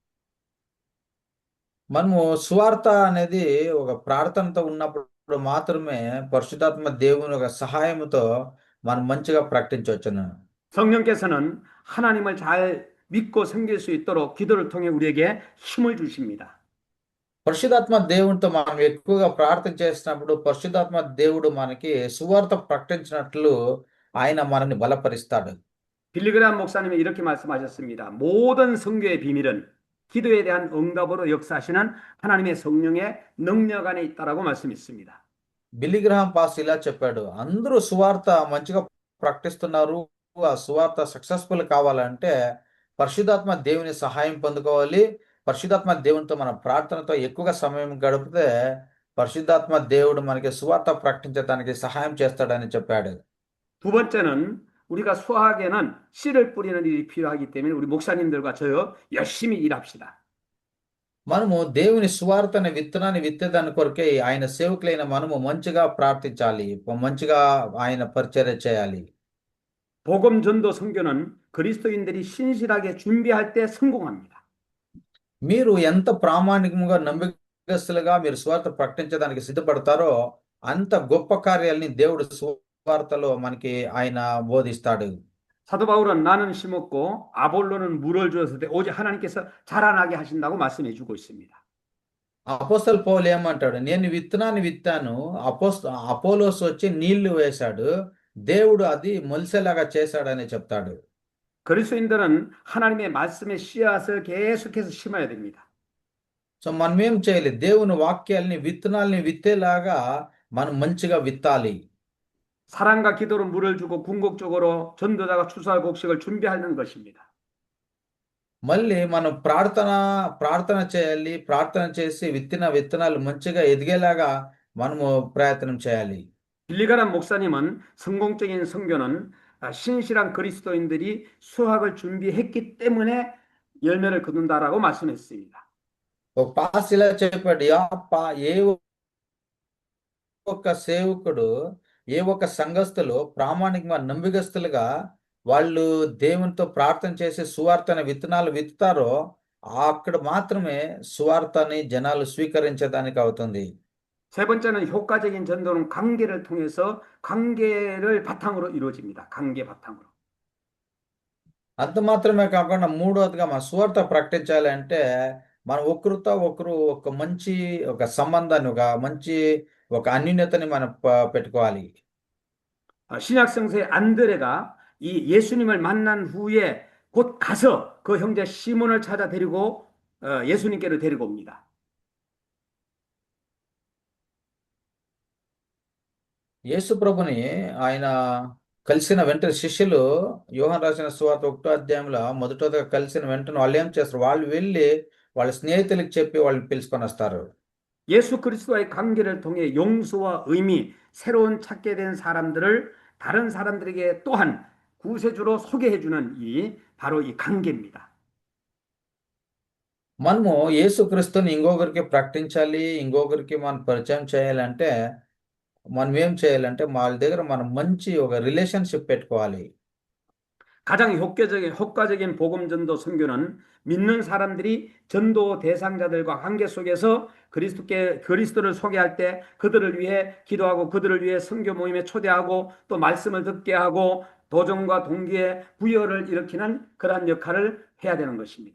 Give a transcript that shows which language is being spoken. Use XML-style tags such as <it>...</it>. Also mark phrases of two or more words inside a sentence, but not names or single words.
<te>మనము సువార్త అనేది ఒక ప్రార్థనతో ఉన్నప్పుడు మాత్రమే పరిశుద్ధాత్మ దేవుని ఒక సహాయంతో మనం మంచిగా ప్రకటించవచ్చును.</te> <ko>성령께서는 하나님을 잘 믿고 섬길 수 있도록 기도를 통해 우리에게 힘을 주십니다.</ko> <te>పరిశుద్ధాత్మ దేవునితో మనం ఎక్కువగా ప్రార్థన చేసినప్పుడు పరిశుద్ధాత్మ దేవుడు మనకి సువార్త ప్రకటించినట్లు ఆయన మనల్ని బలపరుస్తాడు.</te> <ko>빌리그람 목사님이 이렇게 말씀하셨습니다. 모든 선교의 비밀은 기도에 대한 응답으로 역사하시는 하나님의 성령의 능력 안에 있다라고 말씀했습니다.</ko> <te>బిల్లీ గ్రహాం పాస్ ఇలా చెప్పాడు, అందరూ సువార్త మంచిగా ప్రకటిస్తున్నారు, ఆ సువార్త సక్సెస్ఫుల్ కావాలంటే పరిశుద్ధాత్మ దేవుని సహాయం పొందుకోవాలి. పరిశుద్ధాత్మ దేవునితో మన ప్రార్థనతో ఎక్కువగా సమయం గడిపితే పరిశుద్ధాత్మ దేవుడు మనకి సువార్త ప్రకటించడానికి సహాయం చేస్తాడని చెప్పాడు.</te> <ko>두 번째는 우리가 수학에는 씨를 뿌리는 일이 필요하기 때문에 우리 목사님들과 저 열심히 일합시다.</ko> <te>మనము దేవుని సువార్తని విత్తనాన్ని విత్తేదాని కొరకే ఆయన సేవకులైన మనము మంచిగా ప్రార్థించాలి, మంచిగా ఆయన పరిచర్య చేయాలి.</te> <ko>복음 전도 선교는 그리스도인들이 신실하게 준비할 때 성공합니다.</ko> <te>మీరు ఎంత ప్రామాణికంగా నమ్మకస్తులుగా మీరు సువార్త ప్రకటించడానికి సిద్ధపడతారో అంత గొప్ప కార్యాలని దేవుడు సువార్తలో మనకి ఆయన బోధిస్తాడు.</te> <ko>사도 바울은 나는 심었고 아볼로는 물을 주었을 때 오직 하나님께서 자라나게 하신다고 말씀해 주고 있습니다.</ko> <te>అపోస్తలు పౌలు ఏమంటాడు, నేను విత్తనాన్ని విత్తాను, అపోలోస్ వచ్చి నీళ్లు వేశాడు, దేవుడు అది మొలిసేలాగా చేశాడని చెప్తాడు.</te> <ko>그리스도인들은 하나님의 말씀의 씨앗을 계속해서 심어야 됩니다.</ko> <te>సో మనం ఏం చేయాలి, దేవుని వాక్యాల్ని విత్తనాల్ని విత్తేలాగా మనం మంచిగా విత్తాలి.</te> <ko>사랑과 기도로 물을 주고 궁극적으로 전도자가 추수할 곡식을 준비하는 것입니다.</ko> <te>మళ్ళీ మనం ప్రార్థన చేయాలి. ప్రార్థన చేసి విత్తిన విత్తనాలు మంచిగా ఎదిగేలాగా మనము ప్రయత్నం చేయాలి.</te> <ko>빌리가람 목사님은 성공적인 선교는 신실한 그리스도인들이 수학을 준비했기 때문에 열매를 거둔다라고 말씀했습니다.</ko> <te>ఒక పాస్ ఇలా చెప్పాడు, ఏ ఒక్క సేవకుడు, ఏ ఒక్క సంఘస్థులు ప్రామాణికంగా నమ్మికస్తులుగా వాళ్ళు దేవునితో ప్రార్థన చేసి సువార్తని విత్తనాలు విత్తుతారో అక్కడ మాత్రమే సువార్తని జనాలు స్వీకరించడానికి అవుతుంది.</te> <ko>세 번째는 효과적인 전도는 관계를 통해서 관계를 바탕으로 이루어집니다. 관계 바탕으로.</ko> <te>అంత మాత్రమే కాకుండా మూడవదిగా మన సువార్త ప్రకటించాలి అంటే మనం ఒకరితో ఒకరు ఒక సంబంధాన్ని, ఒక అన్యోన్యతని మనం పెట్టుకోవాలి.</te> <ko>신약 성서의 안드레가 이 예수님을 만난 후에 곧 가서 그 형제 시몬을 찾아 데리고 예수님께로 데리고 옵니다.</ko> <te>యేసు ప్రభుని ఆయన కలిసిన వెంటనే శిష్యులు యోహాను రాసిన సువార్త 1వ అధ్యాయంలో మొదటగా కలిసిన వెంటనే వాళ్ళు ఏం చేస్తారు, వాళ్ళు వెళ్ళి వాళ్ళ స్నేహితులకు చెప్పి వాళ్ళని పిలుచుకొని వస్తారు.</te> <ko>예수 그리스도와의 관계를 통해 용서와 의미, 새로운 찾게 된 사람들을 다른 사람들에게 또한 구세주로 소개해주는 일이 바로 이 관계입니다.</ko> <te>మనము యేసుక్రీస్తుని ఇంకొకరికి ప్రకటించాలి, ఇంకొకరికి మనం పరిచయం చేయాలంటే మనం ఏం చేయాలంటే వాళ్ళ దగ్గర మనం మంచి ఒక రిలేషన్షిప్ పెట్టుకోవాలి.</te> <ko>가장 효과적인 복음 전도 선교는 믿는 사람들이 전도 대상자들과 관계 속에서 그리스도를 소개할 때 그들을 위해 기도하고 그들을 위해 선교 모임에 초대하고 또 말씀을 듣게 하고 도전과 동기의 부여를 일으키는 그러한 역할을 해야 되는 것입니다.</ko>